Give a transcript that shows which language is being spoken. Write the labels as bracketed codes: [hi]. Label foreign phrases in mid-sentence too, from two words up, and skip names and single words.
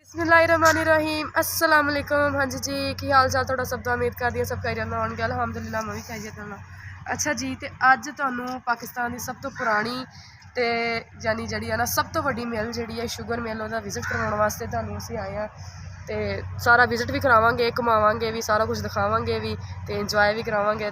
[ar] بسم الله الرحمن الرحيم السلام عليكم. [pa] ہاں جی کی حال چال تہاڈا سب دا امید کردی سب خیریت نال ہونگے. الحمدللہ میں بھی خیریت نال۔ اچھا جی تو اج تہانوں پاکستان کی سب تو پرانی تو یعنی جی ہے نا سب تو وڈی مل جی ہے [en] sugar mill [pa] وہ وزٹ کروانے واسطے تہانوں اسیں آئے ہیں. تو سارا وزٹ بھی کراواں گے گھماواں گے بھی سارا کجھ دکھاواں گے بھی تو انجوائے بھی کراواں گے.